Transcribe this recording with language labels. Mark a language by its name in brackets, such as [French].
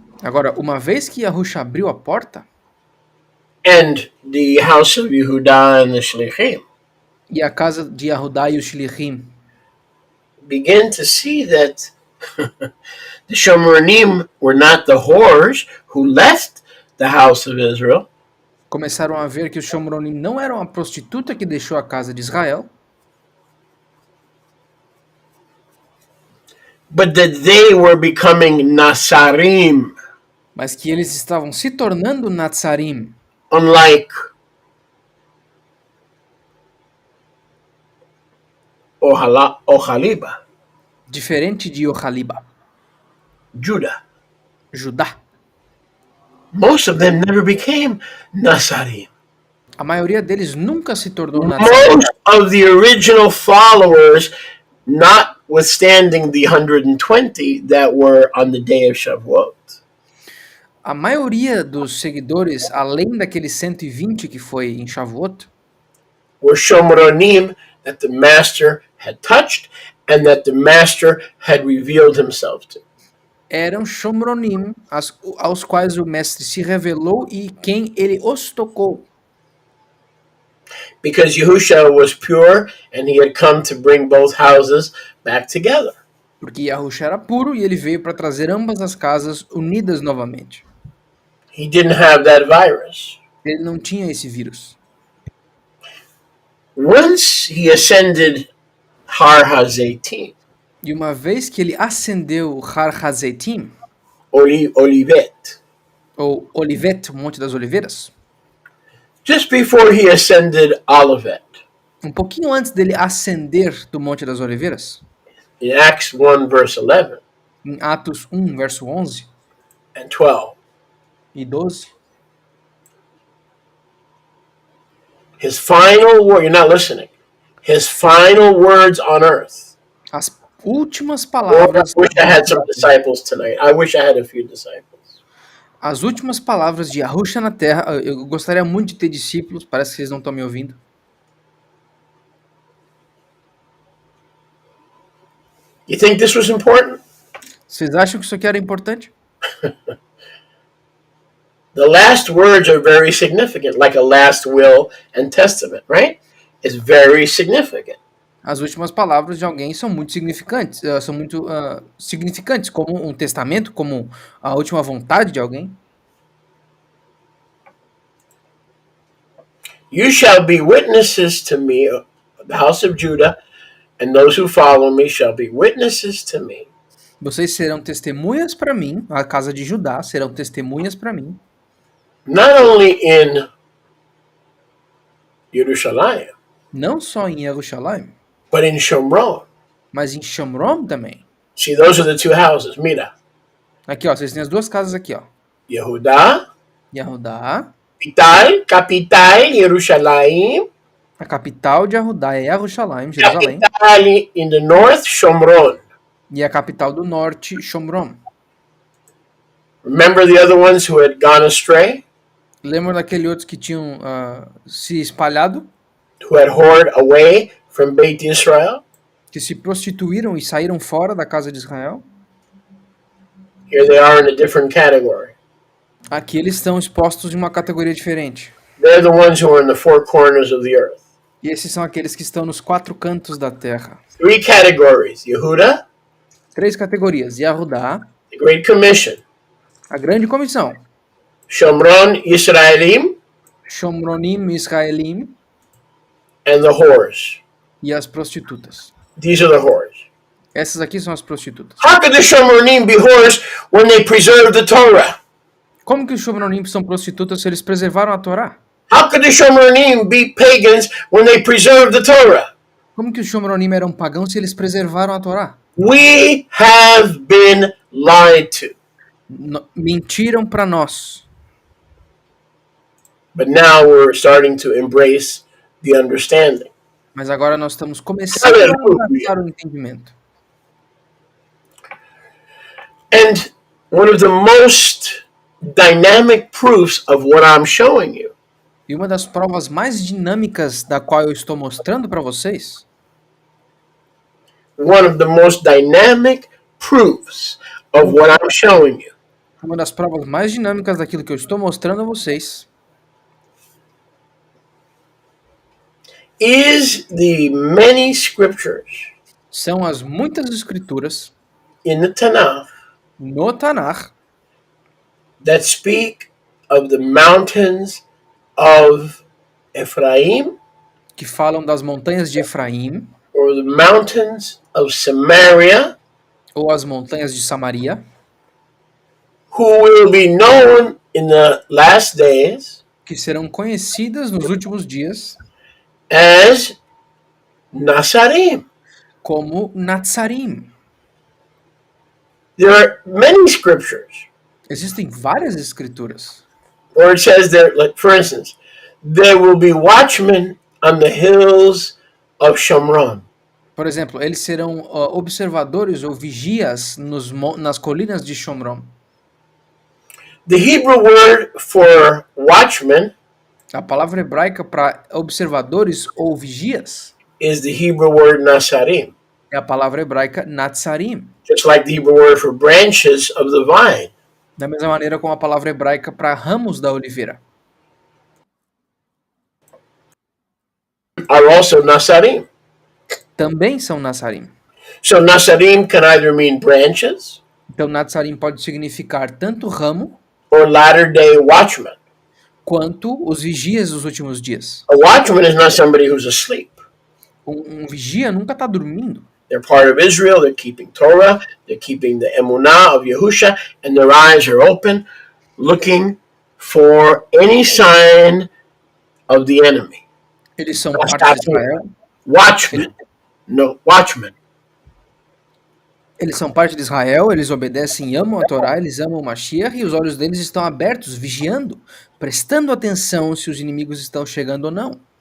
[Portuguese] Agora, uma vez que Yahusha abriu a porta, [English] and the house of Yehudah and the Shlichim [Portuguese] e a casa de Yahudá e os Shlichim [English] began to see that the Shomronim were not the whores who left the house of Israel, [Portuguese] começaram a ver que os Shomronim não eram a prostituta que deixou a casa de Israel, [English] but that they were becoming Nasarim, [Portuguese] mas que eles estavam se tornando Natsarim, [English] unlike Ohaliba, [Portuguese] diferente de Ohaliba, [English] Judah. [Portuguese] Judá. [English] Most of them never became Nasarim. [Portuguese] A maioria deles nunca se tornou Natsarim. [English] Most of the original followers, notwithstanding the 120 that were on the day of Shavuot, [Portuguese] A maioria dos seguidores, além daqueles 120 que foi em Shavuot, [English] were Shomronim that the master had touched and that the master had revealed himself to. [Portuguese] eram Shomronim, aos quais o mestre se revelou e quem ele os tocou. [English] Because Yahusha was pure and he had come to bring both houses back together. [Portuguese] Porque Yahusha era puro e ele veio para trazer ambas as casas unidas novamente. [English] He didn't have that virus. [Portuguese] Ele não tinha esse vírus. [English] Once he ascended Har HaZeitim, [Portuguese] E uma vez que ele ascendeu o Har HaZeitim, [English] Olivet, [Portuguese] ou Olivet, o Monte das Oliveiras, [English] just before he ascended Olivet, [Portuguese] um pouquinho antes dele ascender do Monte das Oliveiras, [English] in Acts 1 verse 11 [Portuguese] em Atos 1, verso 11 [English] and 12, [Portuguese] e 12, [English] his final word, you're not listening, his final words on earth. [Portuguese] as últimas [English] Oh, I [Portuguese] palavras, [English] wish I had some disciples tonight. I wish I had a few disciples. [Portuguese] as últimas palavras de Yahusha na terra, eu gostaria muito de ter discípulos, parece que vocês não estão me ouvindo. [English] You think this was important? [Portuguese] Vocês acham que isso aqui era importante? [English] The last words are very significant, like a last will and testament, right? It's very significant. [Portuguese] As últimas palavras de alguém são muito significantes, significantes, como um testamento, como a última vontade de alguém. [English] You shall be witnesses to me, the house of Judah, and those who follow me shall be witnesses to me. [Portuguese] Vocês serão testemunhas para mim, a casa de Judá serão testemunhas para mim, [English] Not only in Jerusalem, [Portuguese] não só em Jerusalém, [English] but in Shomron. [Portuguese] mas em Shomron também. [English] See, those are the two houses. [Spanish] Mira, [Portuguese] Aqui, ó, vocês têm as duas casas aqui, ó. [English] Yehudah, [Portuguese] Yahudá, [English] capital, Jerusalem. [Portuguese] a capital de Yahudá é Jerusalém, Jerusalém, [English] Capital in the north, Shomron. [Portuguese] e a capital do norte, Shomron. [English] Remember the other ones who had gone astray, [Portuguese] Lembram daqueles outros que tinham se espalhado, [English] who had whored away from Beit Israel? [Portuguese] que se prostituíram e saíram fora da casa de Israel? [English] Here they are in a different category. [Portuguese] Aqui eles estão expostos em uma categoria diferente. [English] They're the ones who are in the four corners of the earth. [Portuguese] E esses são aqueles que estão nos quatro cantos da terra. [English] Three categories: Yehuda, [Portuguese] Três categorias: Yahudá, [English] the Great Commission, [Portuguese] a grande comissão, [English] Shomron, Yisraelim, [Portuguese] Shomronim, Israelim [English] and the whores. [Portuguese] e as prostitutas. [English] These are the whores. [Portuguese] Essas aqui são as prostitutas. [English] How could the Shomronim be whores when they preserve the Torah? [Portuguese] Como que os Shomronim são prostitutas se eles preservaram a Torá? [English] How could the Shomronim be pagans when they preserve the Torah? [Portuguese] Como que os Shomronim eram pagãos se eles preservaram a Torá? [English] We have been lied to. [Portuguese] Mentiram para nós. [English] But now we're starting to embrace the understanding. [Portuguese] Mas agora nós estamos começando a abraçar o entendimento. [English] And one of the most dynamic proofs of what I'm showing you [Portuguese] E uma das provas mais dinâmicas da qual eu estou mostrando para vocês, [English] one of the most dynamic proofs of what I'm showing you [Portuguese] uma das provas mais dinâmicas daquilo que eu estou mostrando a vocês, [English] is the many scriptures [Portuguese] são as muitas escrituras [English] in the Tanakh [Portuguese] no Tanar [English] that speak of the mountains of Ephraim [Portuguese] que falam das montanhas de Efraim [English] or the mountains of Samaria, [Portuguese] ou as montanhas de Samaria, [English] who will be known in the last days [Portuguese] que serão conhecidas nos últimos dias [English] as Nasarim. [Portuguese] como Natsarim. [English] There are many scriptures [Portuguese] Existem várias escrituras [English] where it says there, like for instance, there will be watchmen on the hills of Shomron. [Portuguese] Por exemplo, eles serão observadores ou vigias nas colinas de Shomron. [English] The Hebrew word for watchman [Portuguese] A palavra hebraica para observadores ou vigias [English] is the Hebrew word nasarim, [Portuguese] é a palavra hebraica natsarim. [English] just like the Hebrew word for branches of the vine. [Portuguese] Da mesma maneira como a palavra hebraica para ramos da oliveira. [English] Are also nasarim. [Portuguese] Também são natsarim. [English] So nasarim can either mean branches [Portuguese] Então natsarim pode significar tanto ramo [English] or latter-day watchman. [Portuguese] quanto os vigias dos últimos dias. [English] A watchman is not somebody who's asleep. [Portuguese] Um vigia nunca está dormindo. [English] They're part of Israel. They're keeping Torah. They're keeping the emunah of Yahusha, and their eyes are open, looking for any sign of the enemy. [Portuguese] Eles são parte de Israel. [English] Watchmen, no watchmen. [Portuguese] Eles são parte de Israel, eles obedecem e amam a Torá, eles amam o Mashiach e os olhos deles estão abertos, vigiando, prestando atenção se os inimigos estão chegando ou não.